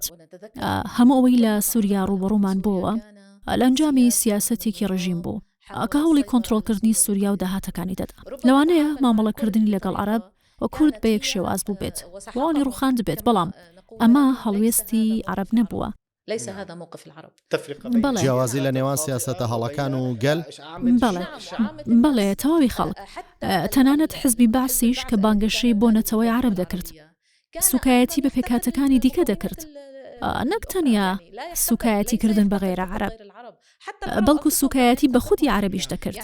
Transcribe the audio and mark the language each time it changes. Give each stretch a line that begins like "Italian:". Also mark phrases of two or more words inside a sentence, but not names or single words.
Central Kurdish: هەموو ئەوەی لە سووریا ڕوبەڕوومان بووە لە ئەنجامی سیاسەتێکی ڕژیم بوو کە هەوڵی کۆنتڕۆڵکردنی سووریا و داهاتەکانی دەدا. لەوانەیە مامەڵەکردنی لەگەڵ عەرەب و کورد بە یەک شێواز بوو بێت، وڵی ڕوخاند بێت، بەڵام ئەمە هەڵوێستی عەرەب نەبووە.
Arabic: ليس هذا موقف العرب.
Central Kurdish: جیاوازی لە نێوان سیاسەتە هەڵەکان و گەل. بەڵێ تەواوی خەڵک، تەنانەت حزبی باسیش کە بانگەشەی بۆ نەتەوەی عەرەب دەکرد، سوکایەتی بە پێکاتەکانی دیکە دەکرد، نەک تەنیا سوکایەتیکردن بە غێرە عەرەب، بەڵکو سوکایەتی بە خودی عەرەبیش دەکرد.